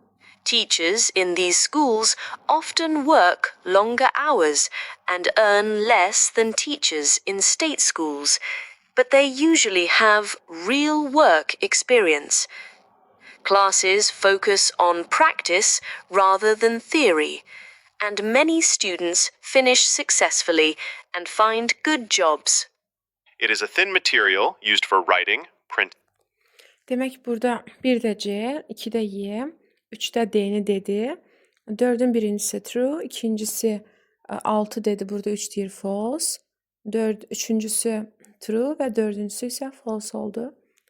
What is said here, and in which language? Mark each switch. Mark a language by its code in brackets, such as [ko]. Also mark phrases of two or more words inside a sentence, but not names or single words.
[en] Teachers in these schools often work longer hours and earn less than teachers in state schools but they usually have real work experience. Classes focus on practice rather than theory, and many students finish successfully and find good jobs. It is a thin material used for writing, print. [az] Demək burada 1 də C, 2 də Y, 3 də D-ni dedi. 4-ün birincisi true, ikincisi 6 dedi. Burada 3 deyir false. 4 üçüncüsü true və dördüncüsü isə false oldu.